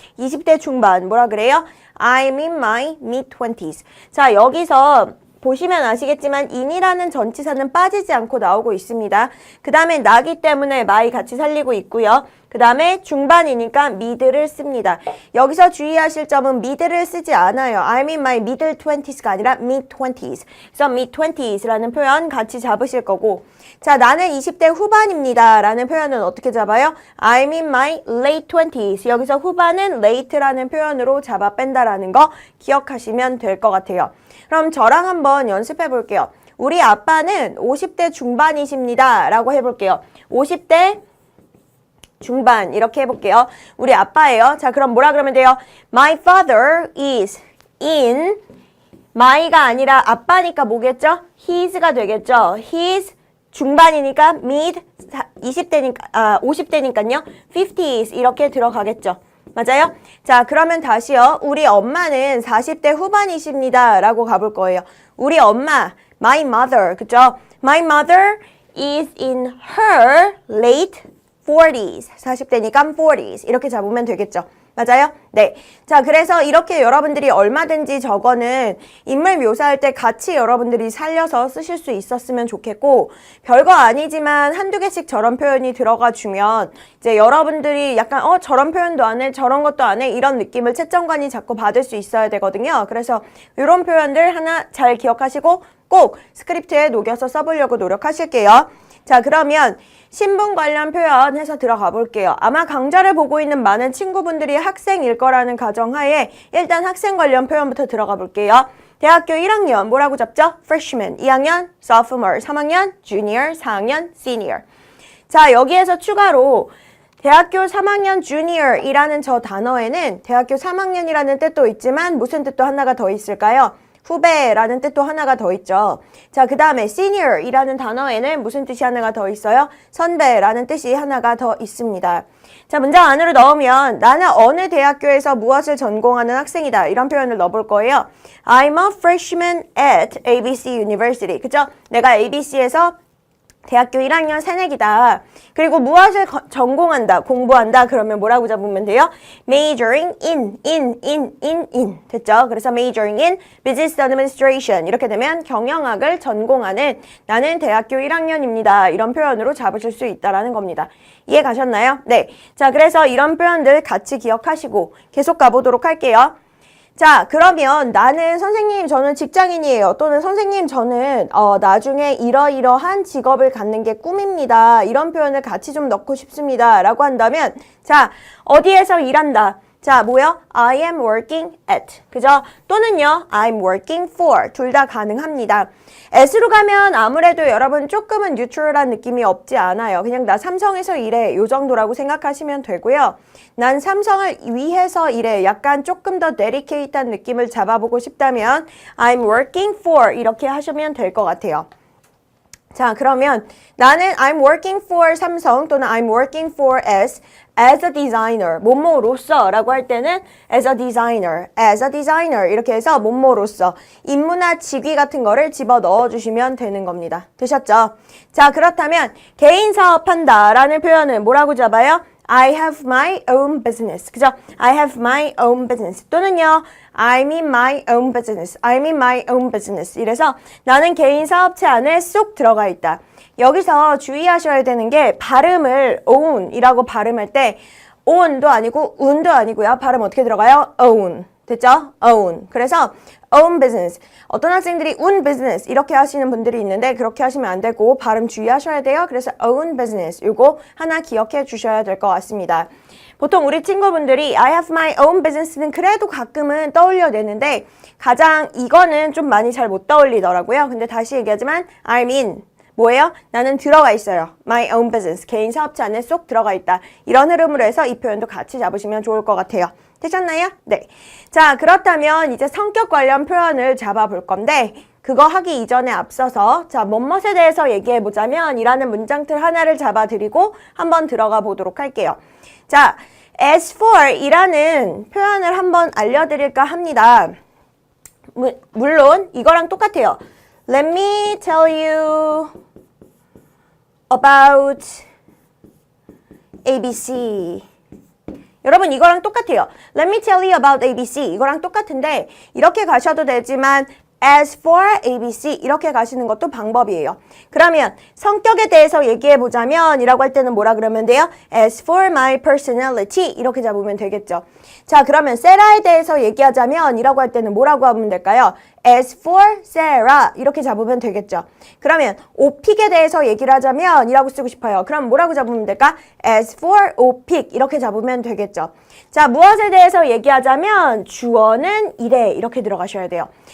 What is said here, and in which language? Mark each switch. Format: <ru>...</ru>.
<ko>20대 중반 뭐라 그래요?</ko> <en>I'm in my mid-20s.</en> <ko>자, 여기서 보시면 아시겠지만 in이라는 전치사는 빠지지 않고 나오고 있습니다. 그 다음에 나기 때문에 my 같이 살리고 있고요. 그 다음에 중반이니까 mid를 씁니다. 여기서 주의하실 점은 mid를 쓰지 않아요.</ko> <en>I'm in my middle 20s</en> <ko>가 아니라</ko> <en>mid 20s.</en> <ko>그래서 mid 20s라는 표현 같이 잡으실 거고 자, 나는 20대 후반입니다 라는 표현은 어떻게 잡아요?</ko> <en>I'm in my late 20s.</en> <ko>여기서 후반은 late라는 표현으로 잡아 뺀다라는 거 기억하시면 될 것 같아요. 그럼 저랑 한번 연습해 볼게요. 우리 아빠는 50대 중반이십니다 라고 해볼게요. 50대 중반 이렇게 해볼게요. 우리 아빠예요. 자, 그럼 뭐라 그러면 돼요?</ko> <en>My father is in my</en> <ko>가 아니라 아빠니까 뭐겠죠? his가 되겠죠. his 중반이니까 mid 20대니까 50대니까요. 50s 이렇게 들어가겠죠. 맞아요? 자, 그러면 다시요. 우리 엄마는 40대 후반이십니다 라고 가볼 거예요. 우리 엄마, my mother, 그죠?</ko> <en>My mother is in her late 40s.</en> <ko>40대니까 40s. 이렇게 잡으면 되겠죠. 맞아요? 네. 자, 그래서 이렇게 여러분들이 얼마든지 저거는 인물 묘사할 때 같이 여러분들이 살려서 쓰실 수 있었으면 좋겠고 별거 아니지만 한두 개씩 저런 표현이 들어가 주면 이제 여러분들이 약간 저런 표현도 안 해, 저런 것도 안 해 이런 느낌을 채점관이 자꾸 받을 수 있어야 되거든요. 그래서 이런 표현들 하나 잘 기억하시고 꼭 스크립트에 녹여서 써보려고 노력하실게요. 자, 그러면 신분 관련 표현 해서 들어가 볼게요. 아마 강좌를 보고 있는 많은 친구분들이 학생일 거라는 가정하에 일단 학생 관련 표현부터 들어가 볼게요. 대학교 1학년 뭐라고 잡죠?</ko> <en>freshman, 2학년 sophomore, 3학년 junior, 4학년 senior.</en> <ko>자, 여기에서 추가로 대학교 3학년 junior이라는 저 단어에는 대학교 3학년이라는 뜻도 있지만 무슨 뜻도 하나가 더 있을까요? 후배라는 뜻도 하나가 더 있죠. 자, 그 다음에 senior이라는 단어에는 무슨 뜻이 하나가 더 있어요? 선배라는 뜻이 하나가 더 있습니다. 자, 문장 안으로 넣으면 나는 어느 대학교에서 무엇을 전공하는 학생이다. 이런 표현을 넣어볼 거예요.</ko> <en>I'm a freshman at ABC University.</en> <ko>그죠? 내가 ABC에서 대학교 1학년 새내기다. 그리고 무엇을 전공한다, 공부한다. 그러면 뭐라고 잡으면 돼요?</ko> <en>Majoring in.</en> <ko>됐죠? 그래서</ko> <en>majoring in business administration.</en> <ko>이렇게 되면 경영학을 전공하는 나는 대학교 1학년입니다. 이런 표현으로 잡으실 수 있다라는 겁니다. 이해 가셨나요? 네. 자, 그래서 이런 표현들 같이 기억하시고 계속 가보도록 할게요. 자, 그러면 나는 선생님, 저는 직장인이에요. 또는 선생님, 저는 나중에 이러이러한 직업을 갖는 게 꿈입니다. 이런 표현을 같이 좀 넣고 싶습니다. 라고 한다면 자, 어디에서 일한다. 자, 뭐요?</ko> <en>I am working at.</en> <ko>그죠? 또는요,</ko> <en>I'm working for.</en> <ko>둘 다 가능합니다. at으로 가면 아무래도 여러분 조금은 뉴트럴한 느낌이 없지 않아요. 그냥 나 삼성에서 일해. 요 정도라고 생각하시면 되고요. 난 삼성을 위해서 일해. 약간 조금 더 데디케이트한 느낌을 잡아보고 싶다면</ko> <en>I'm working for.</en> <ko>이렇게 하시면 될 것 같아요. 자, 그러면 나는 I'm working for 삼성 또는</ko> <en>I'm working for as a designer,</en> <ko>뭐뭐로서 라고 할 때는 as a designer 이렇게 해서 뭐뭐로서 임무나 직위 같은 거를 집어 넣어주시면 되는 겁니다. 되셨죠? 자, 그렇다면 개인 사업한다 라는 표현은 뭐라고 잡아요?</ko> <en>I have my own business.</en> <ko>그죠?</ko> <en>I have my own business.</en> <ko>또는요,</ko> <en>I'm in my own business.</en> <ko>이래서 나는 개인 사업체 안에 쏙 들어가 있다. 여기서 주의하셔야 되는 게 발음을 own이라고 발음할 때 own도 아니고 un도 아니고요. 발음 어떻게 들어가요? own. 됐죠? own. 그래서</ko> <en>own business.</en> <ko>어떤 학생들이 own business 이렇게 하시는 분들이 있는데 그렇게 하시면 안 되고 발음 주의하셔야 돼요. 그래서 own business 이거 하나 기억해 주셔야 될 것 같습니다. 보통 우리 친구분들이 I have my own business는 그래도 가끔은 떠올려내는데 가장 이거는 좀 많이 잘 못 떠올리더라고요. 근데 다시 얘기하지만</ko> <en>I'm in.</en> <ko>뭐예요? 나는 들어가 있어요.</ko> <en>My own business.</en> <ko>개인 사업체 안에 쏙 들어가 있다. 이런 흐름으로 해서 이 표현도 같이 잡으시면 좋을 것 같아요. 되셨나요? 네. 자, 그렇다면 이제 성격 관련 표현을 잡아볼 건데 그거 하기 이전에 앞서서 자, 뭐뭇에 대해서 얘기해 보자면 이라는 문장틀 하나를 잡아드리고 한번 들어가 보도록 할게요. 자, as for 이라는 표현을 한번 알려드릴까 합니다. 물론 이거랑 똑같아요.</ko> <en>Let me tell you about ABC.</en> <ko>여러분 이거랑 똑같아요.</ko> <en>Let me tell you about ABC.</en> <ko>이거랑 똑같은데 이렇게 가셔도 되지만 as for ABC 이렇게 가시는 것도 방법이에요. 그러면 성격에 대해서 얘기해 보자면 이라고 할 때는 뭐라 그러면 돼요?</ko> <en>As for my personality</en> <ko>이렇게 잡으면 되겠죠. 자, 그러면 세라에 대해서 얘기하자면 이라고 할 때는 뭐라고 하면 될까요?</ko> <en>As for Sarah</en> <ko>이렇게 잡으면 되겠죠. 그러면 오픽에 대해서 얘기를 하자면 이라고 쓰고 싶어요. 그럼 뭐라고 잡으면 될까?</ko> <en>As for</en> <ko>오픽 이렇게 잡으면 되겠죠. 자, 무엇에 대해서 얘기하자면 주어는 이래 이렇게 들어가셔야 돼요.</ko>